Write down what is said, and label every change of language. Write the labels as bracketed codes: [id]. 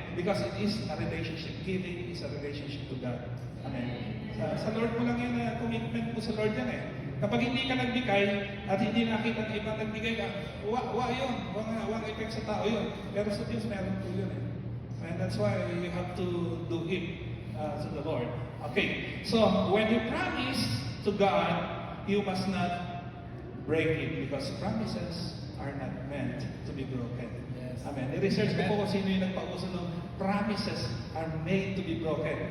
[en] Because it is a relationship. Giving is a relationship to God. [tl] Amen. Sa Lord mo lang yan, commitment po sa Lord yan eh. Kapag hindi ka nagbigay at hindi nakita ng ibang nagbigay ka, yun. Wang effect sa tao yun. Pero sa Diyos meron po yun eh. [en] And that's why you have to do it to the Lord. Okay. So, when you promise to God, you must not break it because promises are not meant to be broken. [tl] Yes. Amen. I-research ko po kung sino yung nagpauso ng [en] promises are made to be broken.